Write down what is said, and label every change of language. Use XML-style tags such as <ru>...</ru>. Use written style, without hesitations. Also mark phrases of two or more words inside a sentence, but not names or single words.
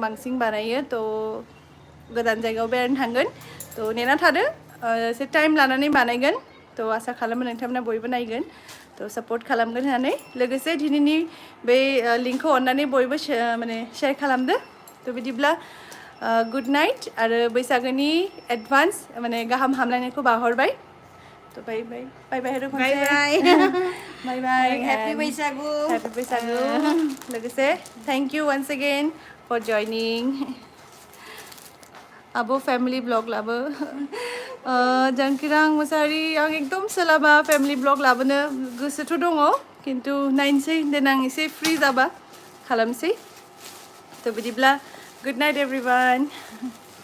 <brx>बांसिन बानायो थ' गोदान जायगायाव बेरायनो थांगोन थ' नेना थादो एसे टाइम लानानै बानायगोन थ' आसा खालामो नोंथांमोना बयबो नायगोन थ' सापर्ट खालामगोन होननानै लोगोसे दिनैनि बे लिंकखौ अन्नानै बयबो माने शेयार खालामदो थ' बिदिब्ला</brx> <en>good night</en> <brx>आरो बैसागोनि एडभान्स माने गाहाम हामलायनायखौ बाहरबाय थ'</brx> <en>bye bye bye bye</en> <brx>हेरो खनसे</brx> <en>bye bye</en> <brx>हेपि बैसागु लोगोसे</brx> <en>thank you once again for joining</en> <brx>आब'</brx> <en>family vlog</en> <brx>लाबो जानकिरां मुसाहारि आं एकदम सोलाबा</brx> <en>family vlog</en> <brx>लाबोनो गोसोथ' दङ खिन्थु नायनोसै देनां एसे फ्रि जाबा खालामसै थ' बिदिब्ला</brx> <en>good night everyone</en>